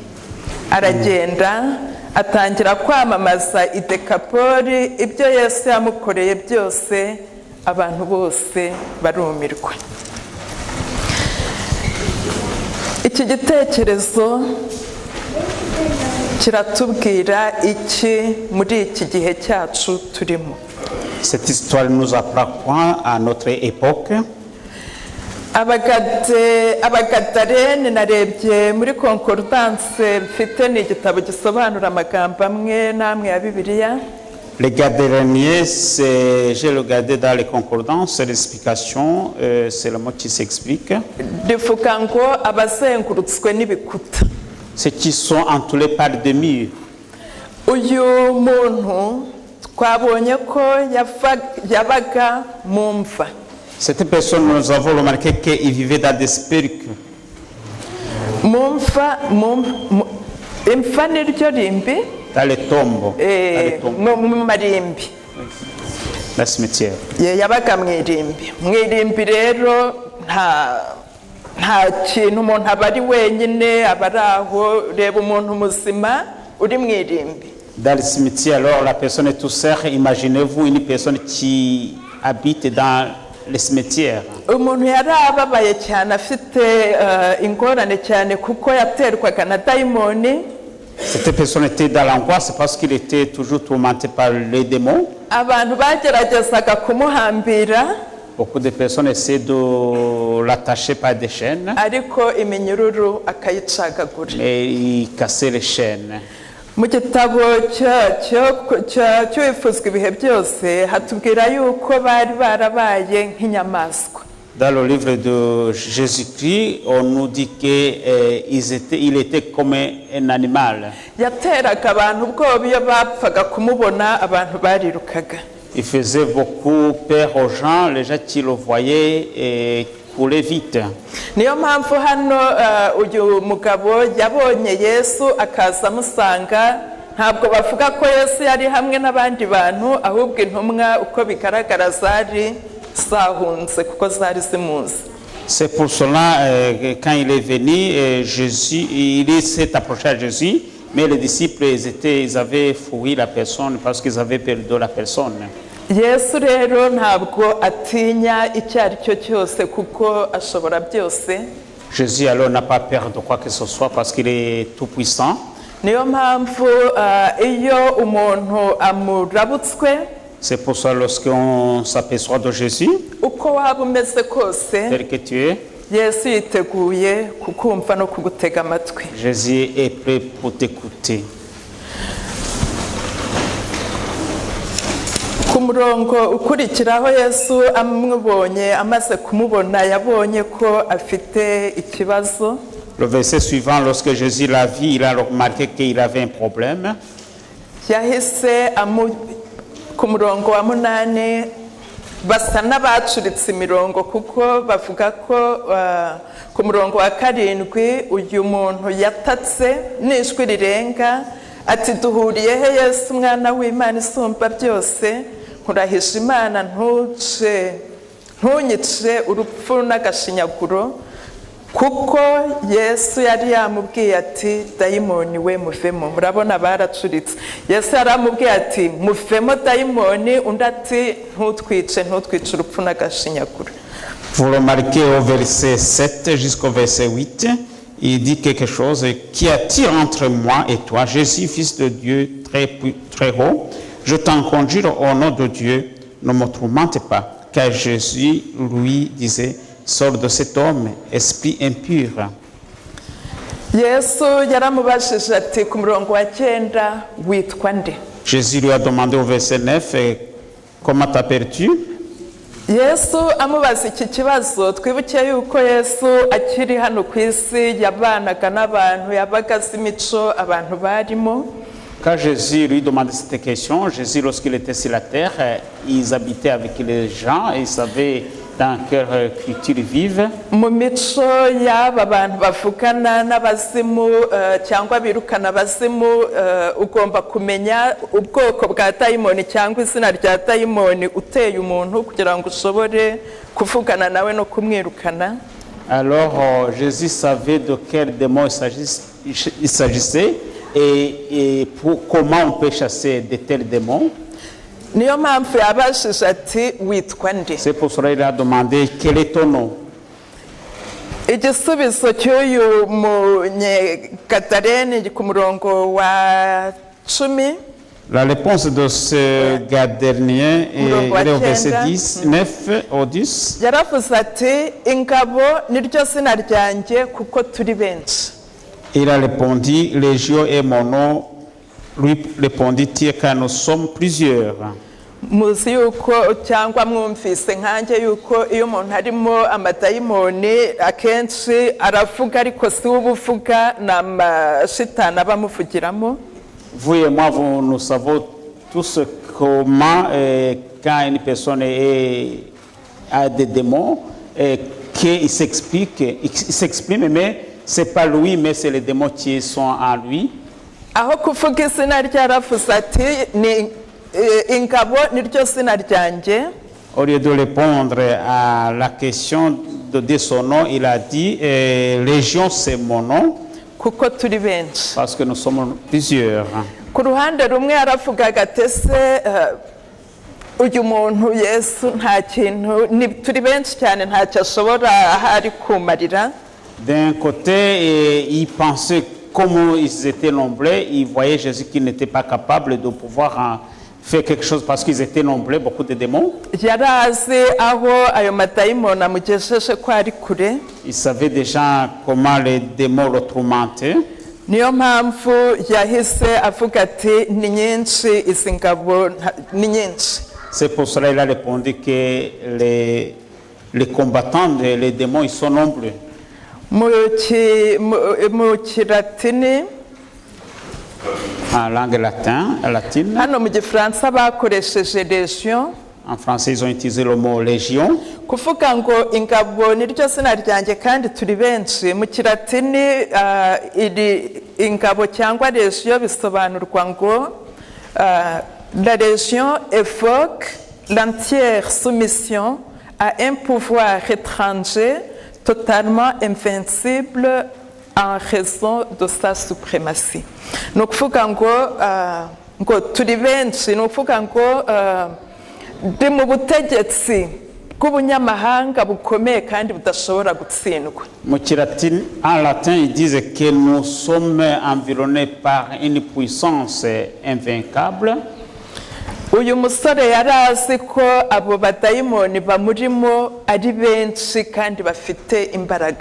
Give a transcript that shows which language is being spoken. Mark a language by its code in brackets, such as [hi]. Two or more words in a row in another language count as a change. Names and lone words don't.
[rw] Aragenda atangira kwamamaza i Dekapoli ibyo Yesu yamukoreye byose, abantu bose barumirwa. Iki gitekerezo kiratubwira iki muri iki gihe cyacu turimo? [fr] Cette histoire nous apprend quoi à notre époque? [rw] abagadarene narebye muri concordance mfite ni igitabo gisobanura amagambo amwe n'amwe ya Bibiliya. [fr] Les Gadaréniens, j'ai regardé dans les concordances, l'explication, c'est le mot qui s'explique. [rw] Rivuga ngo abazengurutswe n'ibikuta. [fr] Ceux qui sont entourés par des murs. [rw] Uyu muntu twabonye ko yabaga mu mva. [fr] Cette personne, nous avons remarqué qu'il vivait dans des spirituels. [rw] Imfa niryo rimbi. [fr] Dans les tombes. [rw] Mu marimbi. [fr] Le cimetière. [rw] Yabaga mu irimbi. Mu irimbi rero nta kintu umuntu aba ari wenyine, aba ari aho. Reba umuntu muzima uri mu irimbi. [fr] Dans le cimetière, alors la personne est tout seule. Imaginez-vous une personne qui habite dans le cimetière. [rw] Umuntu yari ababaye cyane, afite ingorane cyane kuko yaterwaga na dayimoni. [fr] Cette personne était dans l'angoisse parce qu'il était toujours tourmenté par les démons. [rw] Abantu bageragezaga kumuhambira. [fr] Beaucoup de personnes essaient de l'attacher par des chaînes. [rw] Ariko iminyururu akayicagagura. [fr] Et il cassait les chaînes. [rw] Mu gitabo cy'uwifuzwa ibihe byose hatubwira yuko bari barabaye nk'inyamaswa. [fr] Dans le livre de Jésus-Christ, on nous dit qu'il était comme un animal. [rw] Yateraga abantu ubwoba iyo bapfaga kumubona, abantu barirukaga. [fr] Il faisait beaucoup peur aux gens, les gens qui le voyaient et couraient vite. [rw] Niyo mpamvu hano uyu mugabo yabonye Yesu akaza amusanga. Ntabwo bavuga ko Yesu yari hamwe n'abandi bantu, ahubwo intumwa uko bigaragara zari zahunze kuko zari zimuzi. [fr] C'est pour cela quand il est venu, Jésus, il s'est approché à Jésus, mais les disciples ils avaient fui la personne parce qu'ils avaient perdu la personne. [rw] Yesu rero ntabwo atinya icyo ari cyo cyose kuko ashobora byose. [fr] Jésus alors n'a pas peur de quoi que ce soit parce qu'il est tout puissant. [rw] Niyo mpamvu iyo umuntu amurabutswe, [fr] c'est pour ça lorsqu'on s'aperçoit de Jésus, [rw] uko waba umeze kose, [fr] tel que tu es, [rw] Yesu yiteguye kukumva no kugutega amatwi. [fr] Jésus est prêt pour t'écouter. [rw] Ku murongo ukurikiraho Yesu amubonye, amaze kumubona yabonye ko afite ikibazo. [fr] Le verset suivant, lorsque Jésus l'a vu, il a remarqué qu'il avait un problème. [rw] Yahise ku murongo wa 8 basa n'abacuritse imirongo kuko bavuga ko ku murongo wa 7 uyu muntu yatatse n'ijwi rirenga ati, duhuriye he Yesu mwana w'Imana isumba byose, nkurahisha Imana ntunyice urupfu n'agashinyaguro. Kuko Yesu yari yamubwiye ati, dayimoni we muvemo. Murabona baracuritse. Yesu yaramubwiye ati, muvemo dayimoni, undi ati, ntutwice urupfu n'agashinyaguro. [fr] Vous remarquez au verset 7 jusqu'au verset 8, il dit quelque chose qui attire entre moi et toi, Jésus, fils de Dieu très haut. Je t'en conjure au nom de Dieu, ne me tourmente pas. Car Jésus lui disait, sors de cet homme, esprit impur. [rw] Yesu yaramubajije ati ku murongo wa 9, witwa nde? [fr] Jésus lui a demandé au verset 9, comment t'appelles-tu? [rw] Yesu amubaza iki kibazo, twibuke yuko Yesu akiri hano ku isi yabanaga n'abantu, yabaga azi imico abantu barimo. [fr] Quand Jésus lui demandait cette question, Jésus, lorsqu'il était sur la terre, ils habitaient avec les gens et ils savaient dans quelle culture ils vivent. [rw] Mu mico y'aba bantu bavugana n'abazimu cyangwa birukana abazimu, ugomba kumenya ubwoko bwa dayimoni cyangwa izina rya dayimoni uteye umuntu kugira ngo ushobore kuvugana nawe no kumwirukana. [fr] Alors Jésus savait de quel démon il s'agissait et comment on peut chasser de tels démons. [rw] Niyo mpamvu yabashije ati, witwa nde? [fr] C'est pour cela qu'il a demandé quel est ton nom. [rw] Igisubizo cy'uyu munyegadareni ku murongo wa 10. [fr] La réponse de ce gars dernier est au verset 10, 9 au 10. [rw] yaravuze ati ingabo niryo zina ryanjye kuko turi benshi. [fr] Il a répondu, Légion est mon nom. Lui répondit-il, car nous sommes plusieurs. [rw] muzi yuko cyangwa mwumvise nkanjye yuko iyo umuntu harimo amadayimoni akenshi aravuga ariko si ubuvuga n'amashitani abamuvugiramo. [fr] Vous et moi, nous savons tous comment, quand une personne a des démons, qu'il s'exprime, mais ce n'est pas lui, mais c'est les démons qui sont en lui. [rw] aho kuvuga izina ryaravuze ati ni ingabo niryo zina ryanjye. [fr] Au lieu de répondre à la question de son nom, il a dit Légion, c'est mon nom. [rw] kuko turi benshi. [fr] Parce que nous sommes plusieurs. [rw] ku ruhande rumwe yaravugaga ati ese uyu muntu Yesu nta kintu turi benshi cyane ntacyo ashobora ahari kumarira. [fr] D'un côté, il pensait comme ils étaient nombreux, ils voyaient Jésus qui n'était pas capable de pouvoir faire quelque chose parce qu'ils étaient nombreux, beaucoup de démons. [rw] yari azi aho ayo madayimoni amugejeje ko ari kure. [fr] Il savait déjà comment les démons le tourmentaient. [rw] niyo mpamvu yahise avuga ati ni nyinshi izi ngabo ni nyinshi. [fr] C'est pour cela qu'il a répondu que les combattants, les démons, ils sont nombreux. [rw] mu kilatini [fr] En langue latine. [rw] hano mu gifaransa bakoresheje legion. [fr] En français, ils ont utilisé le mot légion. [rw] kuvuga ngo ingabo niryo zina ryanjye kandi turi benshi. mu kilatini iri ingabo cyangwa legion bisobanurwa ngo [fr] la légion évoque l'entière soumission à un pouvoir étranger totalement invincible en raison de sa suprématie. [rw] ni ukuvuga ngo turi benshi, ni ukuvuga ngo ndi mu butegetsi bw'ubunyamahanga bukomeye kandi budashobora gutsindwa. [fr] En latin, ils disent que nous sommes environnés par une puissance invaincable. [rw] uyu musore yari azi ko abo badayimoni bamurimo ari benshi kandi bafite imbaraga.